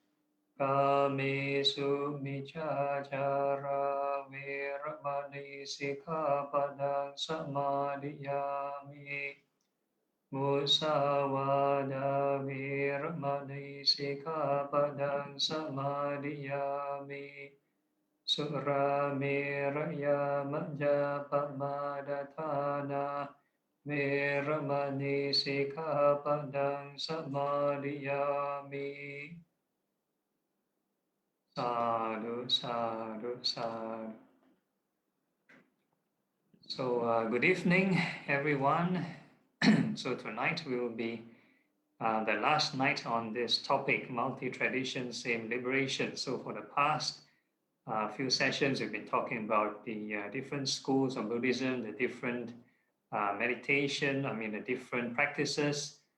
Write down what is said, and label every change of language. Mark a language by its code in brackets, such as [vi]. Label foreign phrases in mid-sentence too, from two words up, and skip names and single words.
[pi] Kamesu Michachara Veramani Sikkhapadang Samadhiyami Musawada Veramani Sikkhapadang Samadhiyami Sura Meraya Majapamadatana Veramani Sikkhapadang Samadhiyami. Sadhu, sadhu, sadhu. [en] So good evening, everyone. So tonight will be the last night on this topic, multi-tradition, same liberation. So for the past few sessions, we've been talking about the different schools of Buddhism, the different meditation, the different practices.